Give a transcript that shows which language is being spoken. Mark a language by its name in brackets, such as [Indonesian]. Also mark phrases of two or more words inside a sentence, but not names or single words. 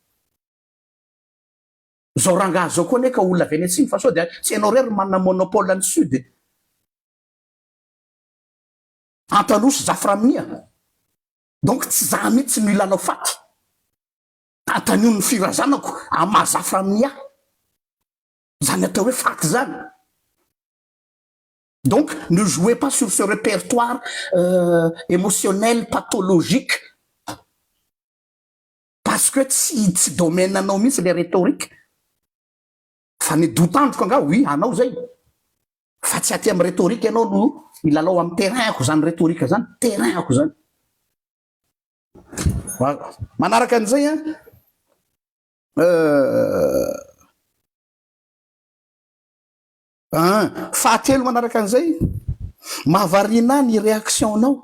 [Malagasy] Zao rangahy zao koa neka olona Venetsiany fa sao dia tsy ianao rery manana monopole any sud. Antanosy Zaframia. Donc tsy za mihitsy no ilalao faty. Antanio ny firazanako ama Zaframia. Zany atao hoe faty zany. [French] Donc, ne jouez pas sur ce répertoire émotionnel, pathologique. Parce que [Malagasy] tsy domaine anao mihitsy [French] le rhétorique. [Malagasy] Fa ny dotandroko anga oui, anao zay. Fa tsy aty amin'ny rhétorique ianao no ilalao amin'ny terrain-ko zany rhétorique zany, terrain-ko zany. Manaraka an'izay fahatelo manaraka an'izay mahavarina ny réactionnao.